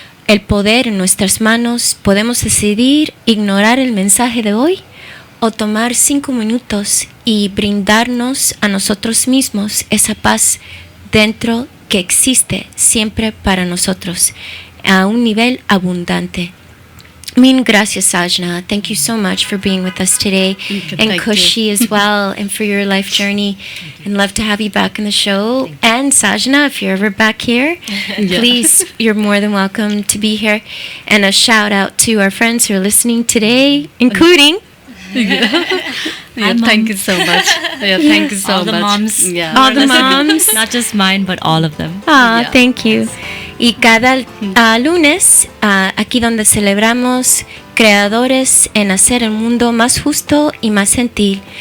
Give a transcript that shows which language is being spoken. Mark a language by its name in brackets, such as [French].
[Spanish] el poder en nuestras manos, podemos decidir ignorar el mensaje de hoy o tomar 5 minutos y brindarnos a nosotros mismos esa paz dentro que existe siempre para nosotros a un nivel abundante. Mil gracias, Sajna. [English] Thank you so much for being with us today. And Kushi as well, and for your life journey. And love to have you back in the show. And Sajna, if you're ever back here, please, you're more than welcome to be here. And a shout out to our friends who are listening today, including... Thank you so much. Thank you so all much. The moms. All the moms. Not just mine, but all of them. Thank you. [Spanish] Y cada lunes, aquí donde celebramos creadores en hacer el mundo más justo y más gentil.